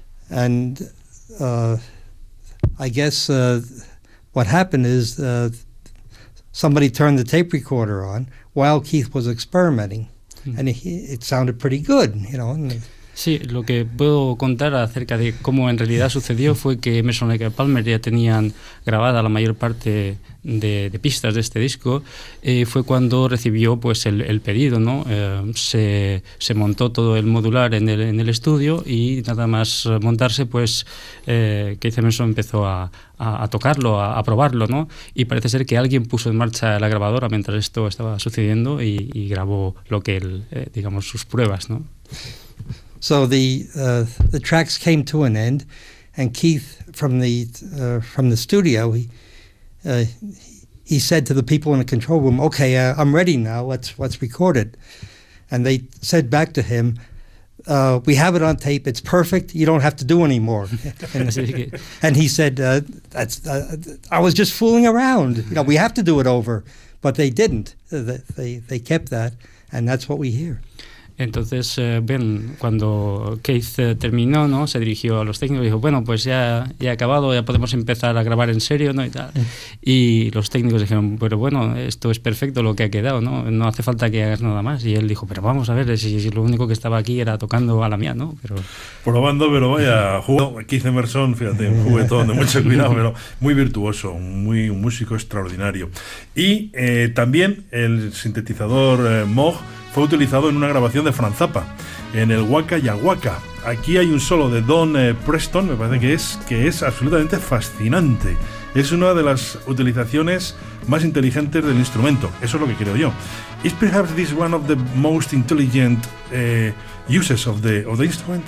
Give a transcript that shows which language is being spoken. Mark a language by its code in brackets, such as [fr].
[en] and I guess what happened is somebody turned the tape recorder on while Keith was experimenting, and it sounded pretty good, you know. [es] Sí, lo que puedo contar acerca de cómo en realidad sucedió fue que Emerson, Lake & Palmer ya tenían grabada la mayor parte de pistas de este disco. Fue cuando recibió pues el pedido, ¿no? Se montó todo el modular en el estudio, y nada más montarse, pues Keith Emerson empezó a tocarlo, a probarlo, ¿no? Y parece ser que alguien puso en marcha la grabadora mientras esto estaba sucediendo y grabó lo que él, digamos, sus pruebas, ¿no? [en] So the tracks came to an end, and Keith from the studio, he said to the people in the control room, "Okay, I'm ready now. Let's record it." And they said back to him, "We have it on tape. It's perfect. You don't have to do any more." And he said, "I was just fooling around. You know, we have to do it over." But they didn't. They kept that, and that's what we hear. [es] Entonces, bien, cuando Keith terminó, ¿no?, se dirigió a los técnicos y dijo, bueno, pues ya he acabado, ya podemos empezar a grabar en serio, ¿no?, y tal. Y los técnicos dijeron, pero bueno, esto es perfecto lo que ha quedado, ¿no? No hace falta que hagas nada más. Y él dijo, pero vamos a ver, si lo único que estaba aquí era tocando a la mía, ¿no? Pero vaya, jugó Keith Emerson, fíjate, un juguetón de mucho cuidado, pero muy virtuoso, muy un músico extraordinario. Y también el sintetizador Moog fue utilizado en una grabación de Frank Zappa, en el Waka Ya Waka. Aquí hay un solo de Don Preston, me parece que es absolutamente fascinante. Es una de las utilizaciones más inteligentes del instrumento, eso es lo que creo yo. [en] Is perhaps this one of the most intelligent uses of the instrument?